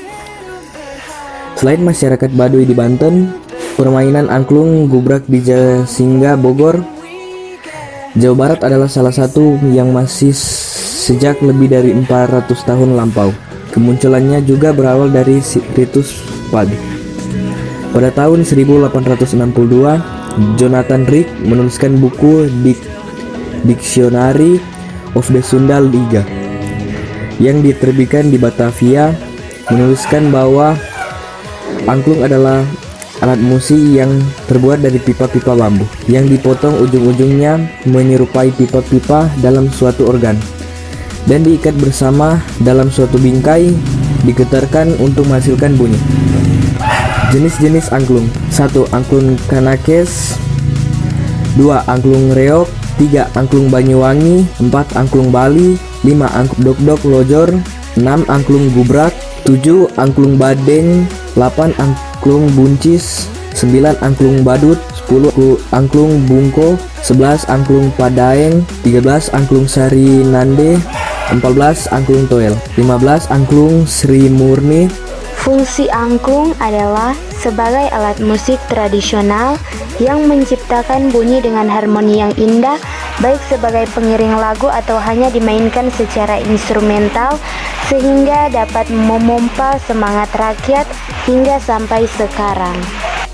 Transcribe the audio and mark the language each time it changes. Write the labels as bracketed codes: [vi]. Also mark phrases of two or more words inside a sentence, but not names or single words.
[id] Selain masyarakat Baduy di Banten, permainan angklung gubrak di Jasinga, Bogor, Jawa Barat adalah salah satu yang masih sejak lebih dari 400 tahun lampau. Kemunculannya juga berawal dari ritus padi. Pada tahun 1862, Jonathan Rick menuliskan buku Dictionary of the Sunda Liga yang diterbitkan di Batavia, menuliskan bahwa angklung adalah alat musik yang terbuat dari pipa-pipa bambu yang dipotong ujung-ujungnya menyerupai pipa-pipa dalam suatu organ dan diikat bersama dalam suatu bingkai, digetarkan untuk menghasilkan bunyi. Jenis-jenis angklung: 1. Angklung Kanakes, 2. Angklung Reog, 3. Angklung Banyuwangi, 4. Angklung Bali, 5. Angklung Dok-dok Lojor, 6. Angklung Gubrak, 7. Angklung Badeng, 8. Angklung Buncis, 9. Angklung Badut, 10. Angklung Bungko, 11. Angklung Padaeng, 13. Angklung Sari Nande, 14. Angklung Toel, 15. Angklung Sri Murni. Fungsi angklung adalah sebagai alat musik tradisional yang menciptakan bunyi dengan harmoni yang indah, baik sebagai pengiring lagu atau hanya dimainkan secara instrumental, sehingga dapat memompa semangat rakyat hingga sampai sekarang.